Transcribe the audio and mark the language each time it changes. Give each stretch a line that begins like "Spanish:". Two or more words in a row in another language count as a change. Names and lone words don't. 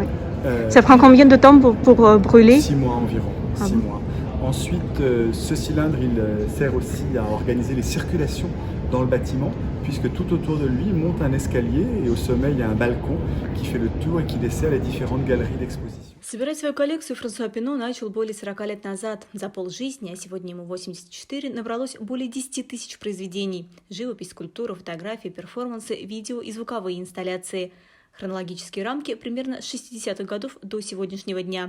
French: Ça prend combien de temps pour brûler? 6 mois environ. Ah 6 bon. mois. Ensuite, ce cylindre, il sert aussi à organiser les circulations dans le bâtiment, puisque tout autour de lui monte un escalier et au sommet il y a un balcon qui fait le tour et qui dessert les différentes galeries d'exposition.
Russian: Собирать свою коллекцию Франсуа Пино начал более 40 лет назад. За полжизни, а сегодня ему 84, набралось более 10 тысяч произведений. Живопись, скульптура, фотографии, перформансы, видео и звуковые инсталляции. Хронологические рамки примерно с 60-х годов до сегодняшнего дня.